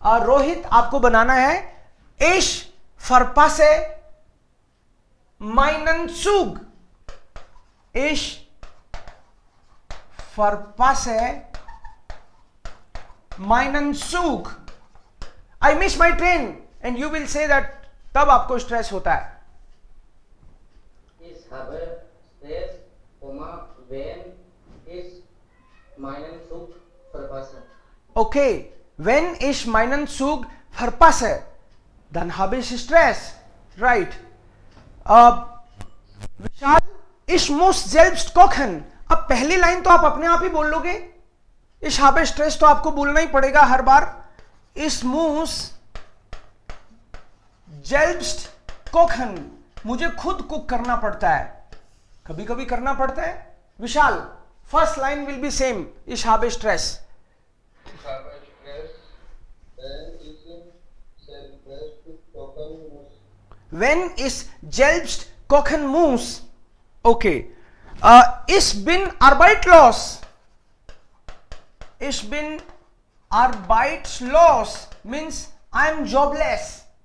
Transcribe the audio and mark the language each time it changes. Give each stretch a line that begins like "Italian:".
Hindi: रोहित आपको बनाना है
German: इश फरपासे माइनन सुग. इश फरपासे माइनन सुग.
English: I miss my train and you will say that.
Hindi: तब आपको स्ट्रेस होता है.
German: Ich habe Stress, wenn ich meinen Zug verpasse. Okay, wenn ich meinen Zug verpasse, dann habe ich Stress. Right. विशाल, ich muss selbst kochen.
Hindi: अब पहली line तो आप अपने आप ही बोल लोगे.
German: Ich habe Stress
Hindi: तो आपको बोलना ही पड़ेगा हर बार.
German: Ich muss selbst kochen.
Hindi: मुझे खुद कुक करना पड़ता है. कभी कभी करना पड़ता है.
English: Vishal, first line will be same.
German: Ich habe Stress. Ich habe Stress, wenn ich selbst kochen muss. Wenn ich selbst kochen muss. Okay. Ich bin arbeitslos. Ich bin arbeitslos
English: means I am jobless.